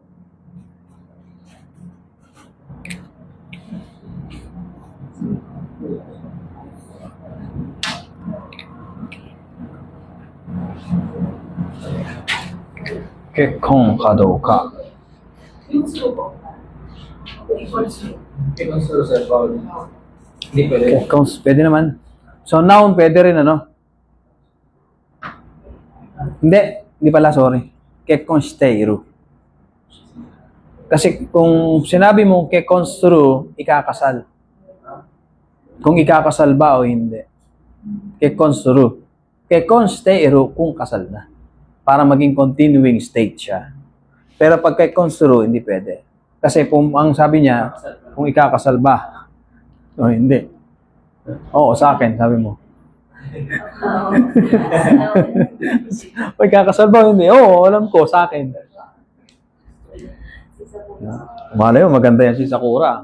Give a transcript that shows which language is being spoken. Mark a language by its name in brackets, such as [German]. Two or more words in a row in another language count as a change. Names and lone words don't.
[Japanese] 結婚かどうか. [Filipino] Hindi pwede. Kekkon, pwede naman. So, noun, pwede rin, ano? Hindi pala, sorry. [Japanese] 結婚している. [Filipino] Kasi kung sinabi mo [Japanese] 結婚する, [Filipino] ikakasal. Kung ikakasal ba o hindi. [Japanese] 結婚する. 結婚している [Filipino] kung kasal na. Para maging continuing state siya. Pero pag [Japanese] 結婚する, [Filipino] hindi pwede. Kasi kung ang sabi niya, kung ikakasal ba o hindi. Oo, sa akin, sabi mo. Pag kakasal ba o hindi? Oo, alam ko, sa akin. Malay mo, maganda yan si Sakura.